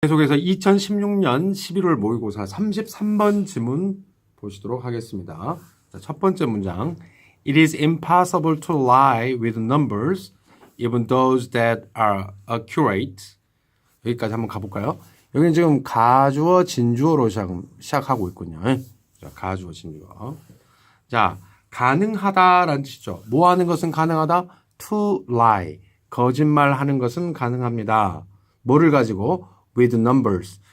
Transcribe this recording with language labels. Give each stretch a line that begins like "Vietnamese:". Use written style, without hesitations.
Korean: 계속해서 2016년 11월 모의고사 33번 지문 보시도록 하겠습니다. 자, 첫 번째 문장.
English: It is impossible to lie with numbers, even those that are accurate.
Korean: 여기까지 한번 가볼까요? 여기는 지금 가주어, 진주어로 시작하고 있군요. 자, 가주어, 진주어. 자, 가능하다라는 뜻이죠. 뭐 하는 것은 가능하다?
English: To lie.
Korean: 거짓말하는 것은 가능합니다. 뭐를 가지고?
English: with numbers.